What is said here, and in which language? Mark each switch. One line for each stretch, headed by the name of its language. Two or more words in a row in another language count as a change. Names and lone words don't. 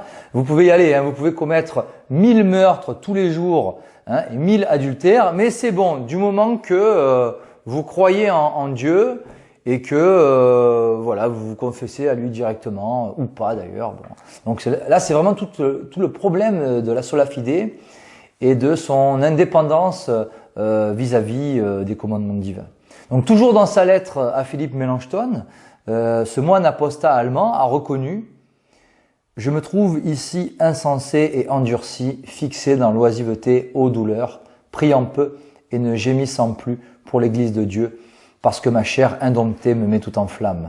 French: Vous pouvez y aller, vous pouvez commettre 1000 meurtres tous les jours et 1000 adultères, mais c'est bon du moment que vous croyez en Dieu et que voilà, vous vous confessez à lui directement ou pas d'ailleurs. Bon. Donc là c'est vraiment tout le problème de la
Latin: sola fide
French: et de son indépendance vis-à-vis des commandements divins. Donc toujours dans sa lettre à Philippe Melanchthon, ce moine apostat allemand a reconnu « Je me trouve ici insensé et endurci, fixé dans l'oisiveté aux douleurs, priant peu et ne gémissant plus pour l'Église de Dieu, parce que ma chair indomptée me met tout en flamme.